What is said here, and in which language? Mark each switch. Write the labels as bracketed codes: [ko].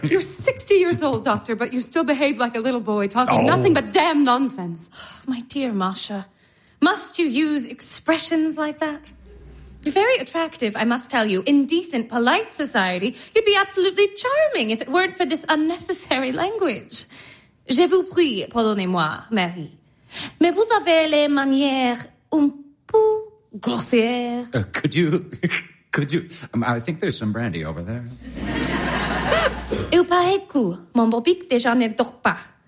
[en] You're 60 years old, Doctor, but you still behave like a little boy, talking nothing but damn nonsense. My dear Masha, must you use expressions like that? You're very attractive, I must tell you. In decent, polite society, you'd be absolutely charming if it weren't for this unnecessary language. [fr] Je vous prie, pardonnez-moi, Marie. Mais vous avez les manières un peu grossières. [en] Could you? I think there's some brandy over there. [fr] Il paraît que mon Bobbik déjà ne dort pas.